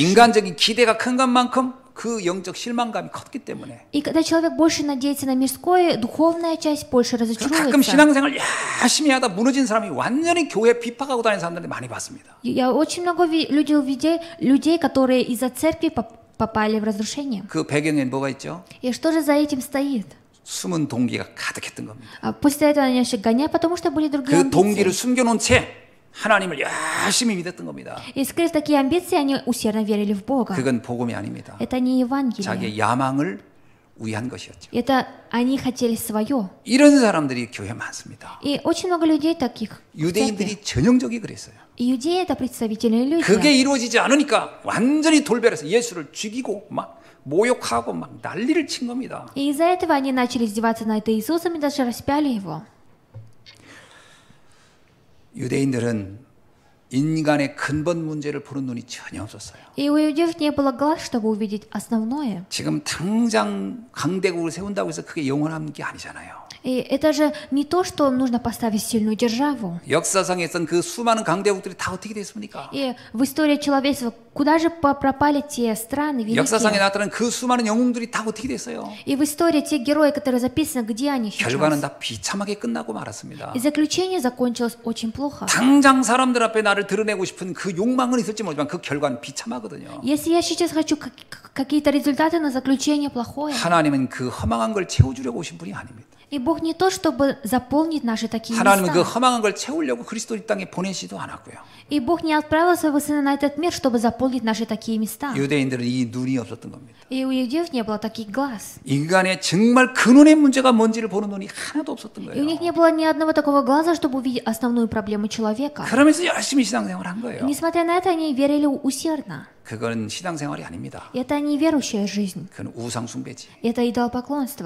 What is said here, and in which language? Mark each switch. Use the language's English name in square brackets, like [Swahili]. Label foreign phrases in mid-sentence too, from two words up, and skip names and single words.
[Korean] 인간적인 기대가 큰 것만큼 그 영적 실망감이 컸기 때문에 [Russian] И когда человек больше надеется на мирское, духовная часть больше [Korean] 가끔 [Russian] разочаруется. [Korean] 신앙생활 열심히 하다 무너진 사람이 완전히 교회 비판하고 다니는 사람들이 많이 봤습니다. [Russian] Я очень много видел людей, которые из-за церкви попали в разрушение. [Korean] 그 배경엔 뭐가 있죠? [Russian] И что же за этим стоит? [Korean] 숨은 동기가 가득했던 겁니다. [Russian] После этого они начали гонять, потому что были другие [Korean] 그 동기를 [Russian] амбиции. [Korean] 숨겨놓은 채 하나님을 열심히 믿었던 겁니다. [Russian] И скрыв такие амбиции, они усердно верили в Бога. [Korean] 그건 복음이 아닙니다. [Russian] Это не Евангелие. [Korean] 자기의 야망을 위한 것이었죠. [Russian] Это они хотели свое. [Korean] 이런 사람들이 교회에 많습니다. [Russian] И очень много людей таких. в церкви. [Korean] 유대인들이 전형적이 그랬어요. [Russian] И иудеи это представительные люди. [Korean] 그게 이루어지지 않으니까 완전히 돌변해서 예수를 죽이고 막 모욕하고 막 난리를 친 겁니다. [Russian] И из-за этого они начали издеваться над Иисусом и даже распяли его. [Korean] 유대인들은 인간의 근본 문제를 보는 눈이 전혀 없었어요. [Russian] И у иудеев не было глаз, чтобы увидеть основное. [Korean] 지금 당장 강대국을 세운다고 해서 그게 영원한 게 아니잖아요. [Russian] И это же не то, что нужно поставить сильную державу. [Korean] 역사상에 있던 그 수많은 강대국들이 다 어떻게 됐습니까? [Russian] И в истории человечества куда же пропали те страны [Korean] 역사상에 [Russian] великие? [Korean] 나타난 그 수많은 영웅들이 다 어떻게 됐어요? [Russian] И в истории те герои, которые записаны, где они [Korean] 결과는 [Russian] сейчас? [Korean] 다 비참하게 끝나고 말았습니다. [Russian] И заключение закончилось очень плохо. [Korean] 당장 사람들 앞에 나를 드러내고 싶은 그 욕망은 있을지 모르지만 그 결과는 비참하거든요. [Russian] Если я сейчас хочу какие-то результаты, но заключение плохое. [Korean] 하나님은 그 허망한 걸 채워주려고 오신 분이 아닙니다. [Russian] И Бог не то, чтобы заполнить наши такие [Korean] 하나님은 그 [Russian] места. [Korean] 허망한 걸 채우려고 그리스도 이 땅에 보내시지도 않았고요. [Russian] И Бог не отправил своего Сына на этот мир, чтобы заполнить наши такие места. [Korean] 유대인들은 이 눈이 없었던 겁니다. [Russian] И у иудеев не было таких глаз. [Korean] 인간의 정말 근원의 문제가 뭔지를 보는 눈이 하나도 없었던 [Russian] И у них [Korean] 거예요. [Russian] не было ни одного такого глаза, чтобы увидеть основную проблему человека. [Korean] 그러면서 열심히 신앙생활을 한 [Russian] И [Korean] 거예요. [Russian] несмотря на это, они верили усердно. [Korean] 그건 신앙생활이 아닙니다. [Russian] И это не верующая жизнь. [Korean] 그건 우상숭배지. [Russian] Это идолопоклонство.